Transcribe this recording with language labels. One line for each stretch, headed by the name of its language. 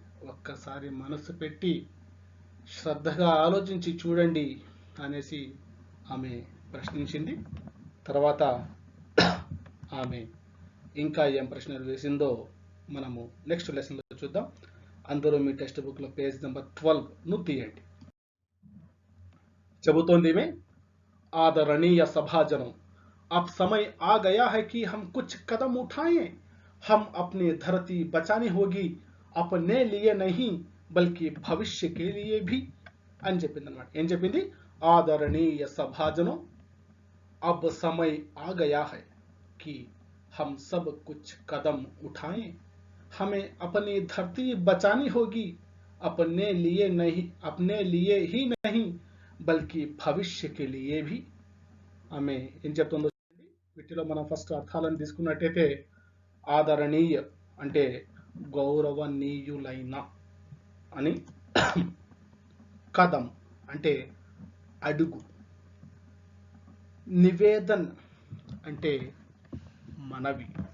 Telugu: ఒక్కసారి మనసు పెట్టి శ్రద్ధగా ఆలోచించి చూడండి అనేసి ఆమె ప్రశ్నించింది. తర్వాత ఆమె ఇంకా ఏం ప్రశ్నలు వేసిందో మనము నెక్స్ట్ లెసన్లో చూద్దాం. అందరూ మీ టెక్స్ట్ బుక్లో పేజ్ నెంబర్ 12ను తీయండి. చెబుతోంది ఈమె,
Hindi: आदरणीय सभाजनों, अब समय आ गया है कि हम कुछ कदम उठाएं. हम अपनी धरती बचानी होगी, अपने लिए नहीं बल्कि भविष्य के लिए भी
Telugu: అని చెప్పింది అన్నమాట. ఏం చెప్పింది?
Hindi: आदरणीय सभाजनों, अब समय आ गया है कि हम सब कुछ कदम उठाएं. हमें अपनी धरती बचानी होगी, अपने लिए ही नहीं బల్కి భవిష్యకి లియే భీ.
Telugu: ఆమె ఏం చెప్తుందో చూడండి. వీటిలో మనం ఫస్ట్ అర్థాలను తీసుకున్నట్టయితే, ఆదరణీయ అంటే గౌరవనీయులైన అని, కదం అంటే అడుగు, నివేదన్ అంటే మనవి.